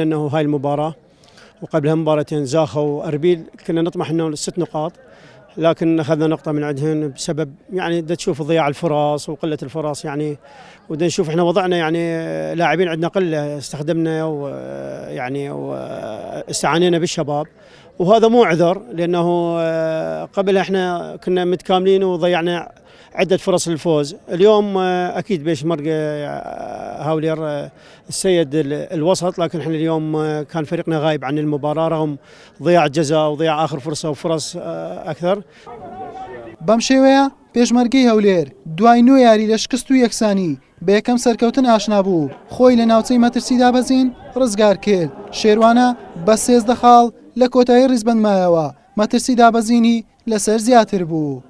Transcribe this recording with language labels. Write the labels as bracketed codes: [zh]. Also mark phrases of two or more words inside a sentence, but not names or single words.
[ar] انه هاي المباراه وقبلها مباراتين زاخا واربيل كنا نطمح انه 6 نقاط، لكن اخذنا نقطه من عندهم بسبب يعني دا تشوف ضياع الفرص وقله الفرص، يعني ودا نشوف احنا وضعنا يعني لاعبين عندنا قله استخدمنا ويعني واستعانينا بالشباب، وهذا مو عذر لانه قبل احنا كنا متكاملين وضيعنا عده فرص للفوز. اليوم اكيد بيشمرق هاولير السيد الوسط، لكن احنا اليوم كان فريقنا غايب عن المباراه رغم ضياع جزاء وضياع اخر فرصه وفرص اكثر. [ckb] بەم شێوەیە پێشمەرگەی هەولێر دوای 9 یاری لە شکست و یەکسانی بە یەکەم سەرکەوتن ئاشنا بوو، خۆی لە ناوچەی مەترسی دابەزین ڕزگار کرد. شێروانە بە 13 خاڵ لە کۆتایی ڕیزبەند مایەوە، مەترسی دابەزینی لەسەر زیاتر بوو.